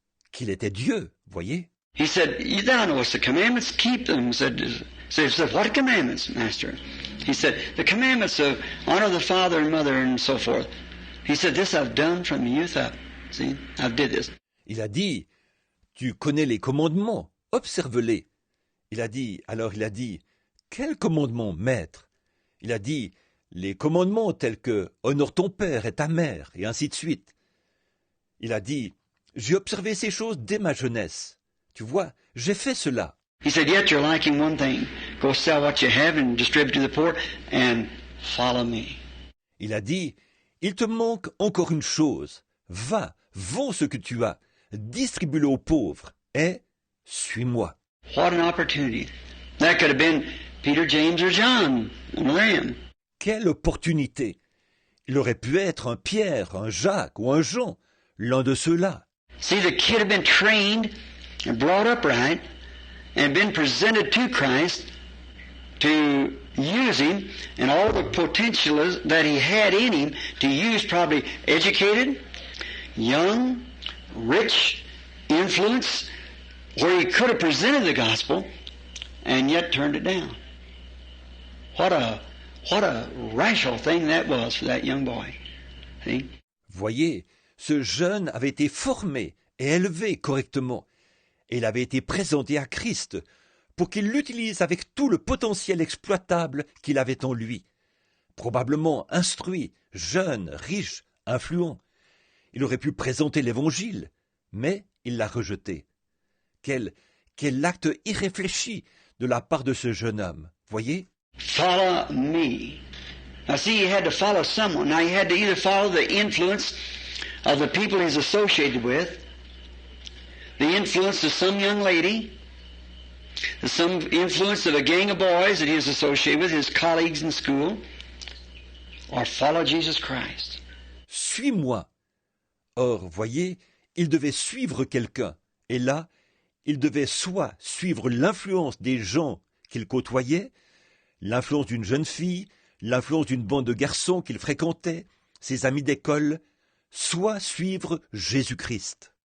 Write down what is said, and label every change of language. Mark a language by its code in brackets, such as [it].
[fr] Qu'il était Dieu, voyez. [en] He said, "Thou knowest the commandments, keep them." Said, "What commandments, master?" He said, "The commandments of honor the father and mother and so forth." He said, "This I've done from youth up." See, I've did this. [fr] Il a dit, « Tu connais les commandements, observe-les. » Il a dit, « Quels commandements, maître ?» Il a dit, « Les commandements tels que « Honore ton père et ta mère » et ainsi de suite. Il a dit, « J'ai observé ces choses dès ma jeunesse. Tu vois, j'ai fait cela. » [en] He said, "Yet you're lacking one thing. Go sell what you have and distribute to the poor and follow me." [fr] Il a dit, « Il te manque encore une chose. Va, vends ce que tu as, distribue-le aux pauvres et suis-moi. » [en] What an opportunity. That could have been Peter, James, or John, one of them. [fr] Quelle opportunité! Il aurait pu être un Pierre, un Jacques ou un Jean, l'un de ceux-là. [en] See, the kid had been trained and brought up right and been presented to Christ to use him and all the potential that he had in him to use, probably educated, young, rich, influence, where he could have presented the gospel and yet turned it down. What a rational thing that was for that young boy. See? [fr] Voyez, ce jeune avait été formé et élevé correctement, et il avait été présenté à Christ pour qu'il l'utilise avec tout le potentiel exploitable qu'il avait en lui. Probablement instruit, jeune, riche, influent. Il aurait pu présenter l'Évangile, mais il l'a rejeté. Quel acte irréfléchi de la part de ce jeune homme, voyez? [en] Follow me. Now see, he had to follow someone. Now he had to either follow the influence of the people he's associated with, the influence of some young lady, some influence of a gang of boys that he was associated with, his colleagues in school, or follow Jesus Christ. [fr] Suis-moi. Or, voyez, il devait suivre quelqu'un, et là, il devait soit suivre l'influence des gens qu'il côtoyait, l'influence d'une jeune fille, l'influence d'une bande de garçons qu'il fréquentait, ses amis d'école, soit suivre Jésus-Christ.